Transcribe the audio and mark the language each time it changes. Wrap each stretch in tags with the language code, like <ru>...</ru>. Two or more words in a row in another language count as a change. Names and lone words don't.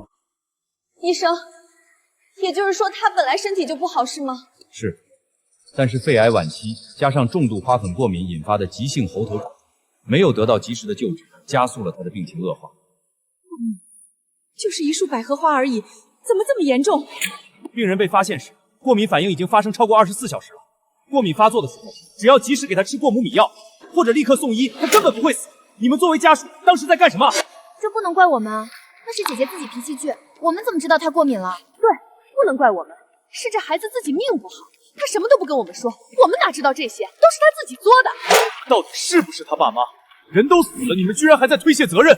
<zh>醫生，也就是說她本來身體就不好是嗎？是，但是肺癌晚期加上重度花粉過敏引發的急性喉頭腫，沒有得到及時的救治，加速了她的病情惡化。就是一束百合花而已，怎麼這麼嚴重？病人被發現時，過敏反應已經發生超過24小時了。過敏發作的時候，只要及時給他吃過母米藥，或者立刻送醫，他根本不會死。你們作為家屬，當時在幹什麼？這不能怪我們啊，那是姐姐自己脾氣倔，我們怎麼知道她過敏了？對，不能怪我們，是這孩子自己命不好，他什麼都不跟我們說，我們哪知道這些，都是他自己作的。到底是不是他爸媽？人都死了，你們居然還在推卸責任！</zh>